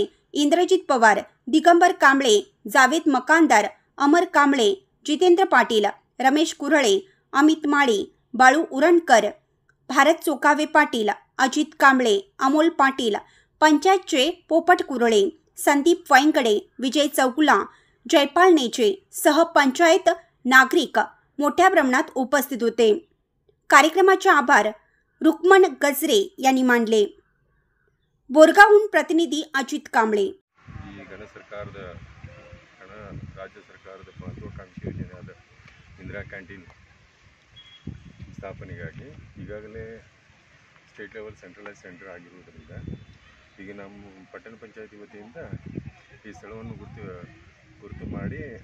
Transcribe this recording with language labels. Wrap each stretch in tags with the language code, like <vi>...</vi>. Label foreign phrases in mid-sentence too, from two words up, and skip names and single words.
<mr>इंद्रजित पवार, दिगंबर कांबळे, जावेद मकानदार, अमर कांबळे, जितेंद्र पाटील, रमेश कुरळे, अमित माळी, बाळू उरणकर, भारत चोकावे पाटील, अजित कांबळे, अमोल पाटील, पंचायतचे पोपट कुरळे, संदीप वाईंगडे, विजय चौगुला, जयपाल नेचे सह पंचायत नागरिक मोठ्या प्रमाणात उपस्थित होते. कार्यक्रमाचे आभार रुक्मन गजरे यांनी मानले. बोरगावहून प्रतिनिधी अजित कांबळे.</mr> <kn>ರಾಜ್ಯ ಸರ್ಕಾರದ ಮಹತ್ವಾಕಾಂಕ್ಷಿ ಯೋಜನೆಯಾದ ಇಂದಿರಾ ಕ್ಯಾಂಟೀನ್ ಸ್ಥಾಪನೆಗಾಗಿ ಈಗಾಗಲೇ ಸ್ಟೇಟ್ ಲೆವೆಲ್ ಸೆಂಟ್ರಲೈಸ್ ಸೆಂಟರ್ ಆಗಿರುವುದರಿಂದ ಈಗ ನಮ್ಮ ಪಟ್ಟಣ ಪಂಚಾಯತಿ ವತಿಯಿಂದ ಈ ಸ್ಥಳವನ್ನು ಗುರುತು ಮಾಡಿ</kn>